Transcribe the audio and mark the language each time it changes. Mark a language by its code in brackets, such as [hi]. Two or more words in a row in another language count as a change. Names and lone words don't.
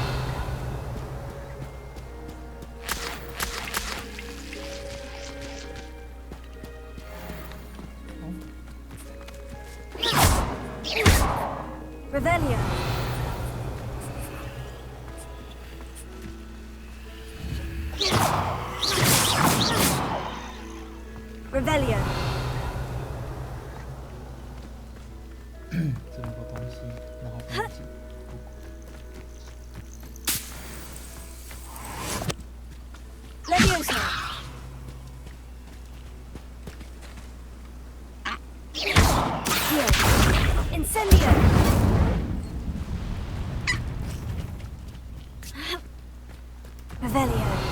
[en] Revelio. Revelio. [zh] 这么多东西，然后东西。 [en] Leviosa. Accio. Incendio. Revelio.